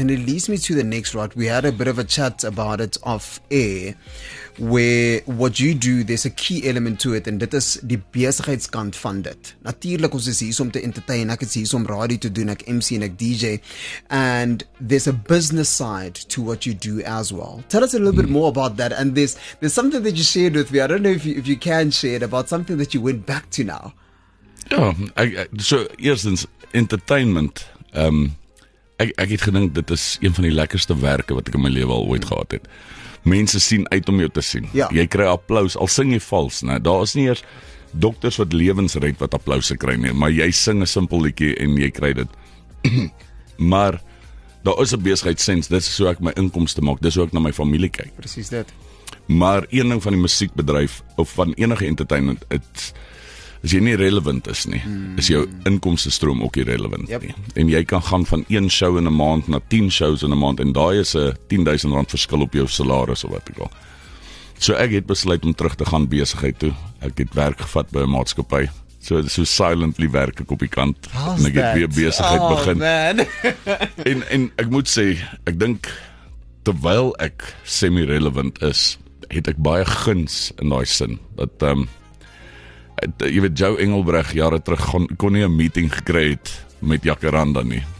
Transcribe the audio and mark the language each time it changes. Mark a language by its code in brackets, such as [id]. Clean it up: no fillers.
[en] And it leads me to the next right. We had a bit of a chat about it off air, where what you do, there's a key element to it, and [af] dit is die besigheidskant van dit. Natuurlik, ons is hier om te entertain, ek is hier om radio te doen, ek MC en ek DJ, [en] and there's a business side to what you do as well. Tell us a little bit more about that, and there's something that you shared with me, I don't know if you can share it, about something that you went back to now. [af] Ja, so eerstens, entertainment, ek het gedink, dit is een van die lekkerste werke wat ek in my lewe al ooit gehad het. Mense sien uit om jou te sien. Ja. Jy kry applaus, al sing jy vals, né? Daar is nie eers dokters wat lewens red wat applause kry nie, maar jy sing 'n simpel liedjie en jy kry dit. Maar daar is 'n besigheidssens, dit is so ek my inkomste maak, dis hoe ek na my familie kyk. Presies dit. Maar een ding van die musiekbedryf of van enige entertainment, as jy nie relevant is nie, is jou inkomstestroom ook nie relevant nie. En jy kan gaan van 1 show in 'n maand na 10 shows in 'n maand en daai is 'n R10,000 verskil op jou salaris of wat ek al. So ek het besluit om terug te gaan besigheid toe. Ek het werk gevat by 'n maatskappy. So silently werk ek op die kant en ek het weer besigheid begin. en ek moet sê, ek dink terwyl ek semi-relevant is, het ek baie guns in daai sin. Dat jy weet, Joe Engelbreg jare terug kon nie 'n meeting gekry het met Jacaranda nie.